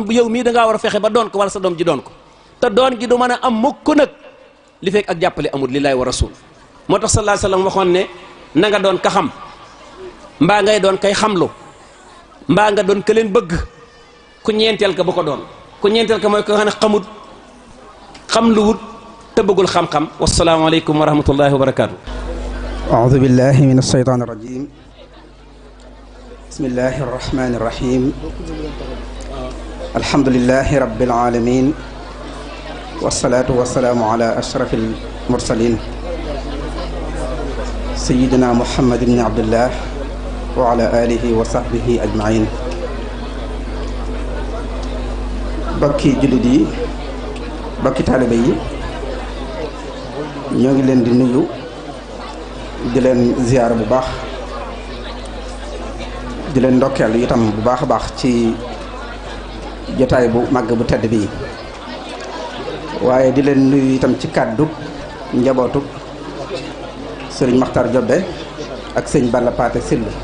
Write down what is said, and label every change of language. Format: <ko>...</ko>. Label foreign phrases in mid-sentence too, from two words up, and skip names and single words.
<wo>bu yow mii da ngaa war a fexe ba doon ko wala sa doom ji doon ko te doon gi du mën a am mukk nag li fekk ak jàppale amul</wo> <ar>لله ورسول</ar> <wo>moo tax</wo> <ar>صلى الله عليه وسلم</ar> <wo>waxoon ne na nga doon ka xam mbaa ngay doon kay xamlu mbaa nga doon ka leen bëgg ku ñeenteel ka bu ko doon ku ñeenteel ka mooy ko xam ne xamut xamluwut te bëggul xam-xam</wo> <ar>والسلام عليكم ورحمة الله وبركاته. أعوذ بالله من الشيطان الرجيم بسم الله الرحمن الرحيم الحمد لله رب العالمين والصلاة والسلام على أشرف المرسلين سيدنا محمد بن عبد الله وعلى آله وصحبه أجمعين</ar> <wo>بكي جلدي بكي طالبي ñoo ngi leen di nuyu di leen ziyaara bu baax di leen ndokkeel itam bu baax a baax ci jotaay bu màgg bu tedd bi waaye di leen nuyu itam ci kàddu njabootu sëriñ Maxtar Jobbe ak sëñ Balla Paate Sill</wo>